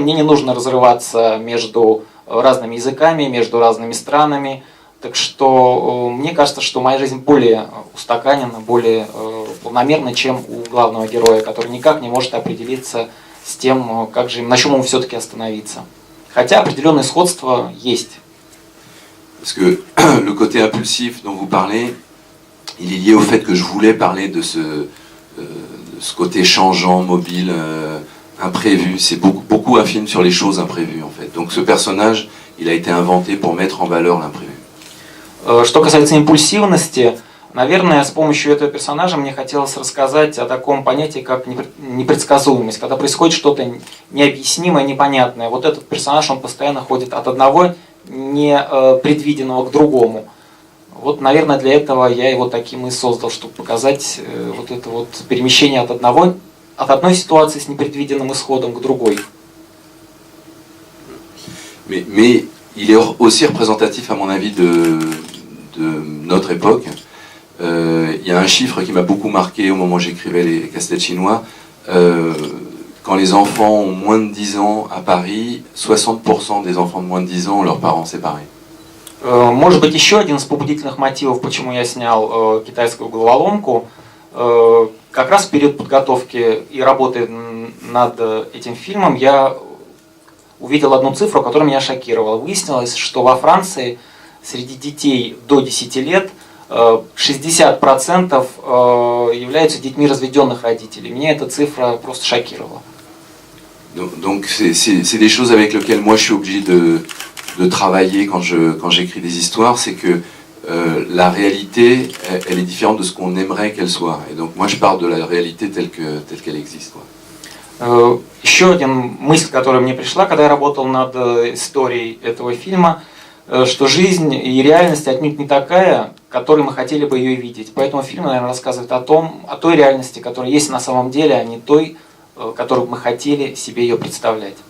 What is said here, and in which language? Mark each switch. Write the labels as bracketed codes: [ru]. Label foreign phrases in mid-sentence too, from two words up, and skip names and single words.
[ru] Мне не нужно разрываться между разными языками, между разными странами. Так что мне кажется, что моя жизнь более устаканена, более полномерна, чем у главного героя, который никак не может определиться с тем, как же, на чем ему все-таки остановиться. Хотя определенные сходства есть. [fr] Parce que le côté impulsif dont vous parlez, il est lié au fait que je voulais parler de ce côté changeant, mobile, imprévu. C'est beaucoup un film sur les choses imprévues en fait. Donc ce personnage, il a été inventé pour mettre en valeur l'imprévu. [ru] Что касается импульсивности, наверное, с помощью этого персонажа мне хотелось рассказать о таком понятии, как непредсказуемость, когда происходит что-то необъяснимое, непонятное. Вот этот персонаж, он постоянно ходит от одного непредвиденного к другому. Вот, наверное, для этого я его таким и создал, чтобы показать вот это вот перемещение от одной ситуации с непредвиденным исходом к другой. [fr] Mais il est aussi représentatif, à mon avis, de notre époque. Il y a un chiffre qui m'a beaucoup marqué au moment où j'écrivais les casse-têtes chinois. Quand les enfants ont moins de 10 ans à Paris, 60% des enfants de moins de 10 ans ont leurs parents séparés. [ru] Может быть, еще один из побудительных мотивов, почему я снял китайскую головоломку, как раз в период подготовки и работы над этим фильмом я увидел одну цифру, которая меня шокировала. Выяснилось, что во Франции среди детей до 10 лет 60% являются детьми разведенных родителей. Меня эта цифра просто шокировала. [fr] Donc c'est des choses avec lesquelles moi je suis obligé de travailler quand j'écris des histoires, c'est que la réalité, elle est différente de ce qu'on aimerait qu'elle soit. Et donc moi je pars de la réalité telle qu'elle existe. Quoi. [ru] Еще один мысль, которая мне пришла, когда я работал над историей этого фильма, что жизнь и реальность отнюдь не такая, которой мы хотели бы ее видеть. Поэтому фильм, наверное, рассказывает о той реальности, которая есть на самом деле, а не той, которую мы хотели себе ее представлять.